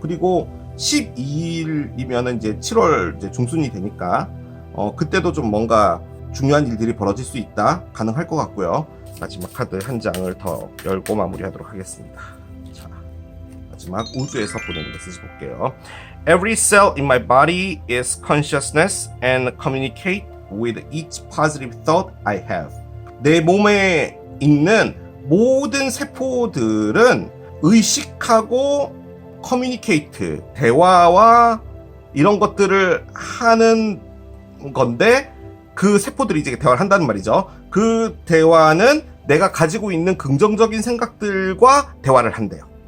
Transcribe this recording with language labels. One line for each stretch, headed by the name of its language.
Korean: 그리고 12일이면은 이제 7월 이제 중순이 되니까 그때도 좀 뭔가 중요한 일들이 벌어질 수 있다, 가능할 것 같고요. 마지막 카드 한 장을 더 열고 마무리하도록 하겠습니다. 자, 마지막 우주에서 보는 메시지 볼게요.
English: Every cell in my body is consciousness and communicate with each positive thought I have.
Korean: 내 몸에 있는 모든 세포들은 의식하고 커뮤니케이트, 대화와 이런 것들을 하는 건데 그 세포들이 이제 대화를 한다는 말이죠. 그 대화는 내가 가지고 있는 긍정적인 생각들과 대화를 한대요.